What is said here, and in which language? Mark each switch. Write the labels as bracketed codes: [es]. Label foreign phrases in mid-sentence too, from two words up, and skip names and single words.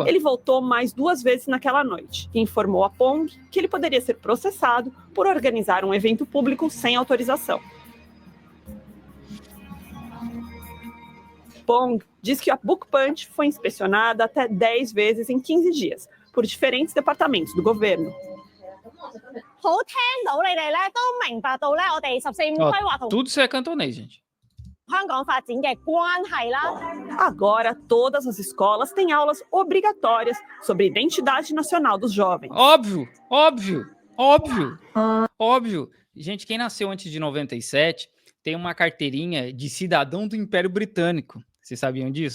[pt] Ele voltou mais 2 vezes naquela noite e informou a Pong que ele poderia ser processado por organizar um evento público sem autorização. Pong diz que a Book Punch foi inspecionada até 10 vezes em 15 dias por diferentes departamentos do governo. [yue] 好聽到你哋咧都明白到咧，我哋14五規劃同 [pt] Tudo isso é cantonês, gente. [yue] 香港發展嘅關係啦。 [pt] Agora, todas as escolas têm aulas obrigatórias sobre a identidade nacional dos jovens. Óbvio, óbvio, óbvio, óbvio. Gente, quem nasceu antes de 97 tem uma carteirinha de cidadão do Império Britânico. Vocês sabiam disso?